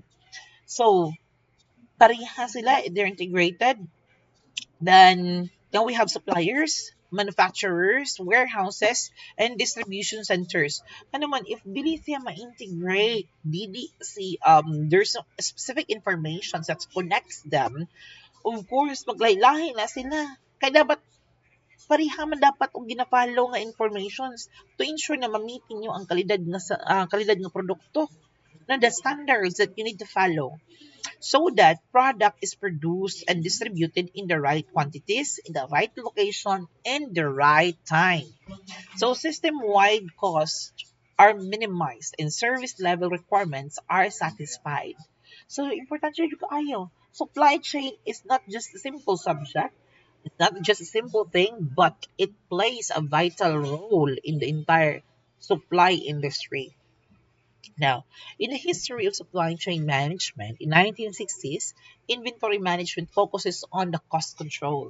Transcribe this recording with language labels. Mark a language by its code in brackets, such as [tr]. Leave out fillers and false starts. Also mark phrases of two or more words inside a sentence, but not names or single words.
[en] So, [ceb] pareha sila, [en] they're integrated. Then we have suppliers, manufacturers, warehouses, and distribution centers. [ceb] Ano man, [en] if [ceb] dili siya ma-integrate, dili si [en] there's no specific information that connects them, of course, [ceb] maglaylahi na sila. Kaya dapat pareha man dapat og gina-follow nga informations to ensure na ma-meet ninyo ang kalidad nga produkto na [en] the standards that you need to follow so that product is produced and distributed in the right quantities, in the right location, and the right time. So system-wide costs are minimized and service level requirements are satisfied. [ceb] So important siya yung kaayo. [en] Supply chain is not just a simple subject. It's not just a simple thing, but it plays a vital role in the entire supply industry. Now, in the history of supply chain management, in 1960s, inventory management focuses on the cost control.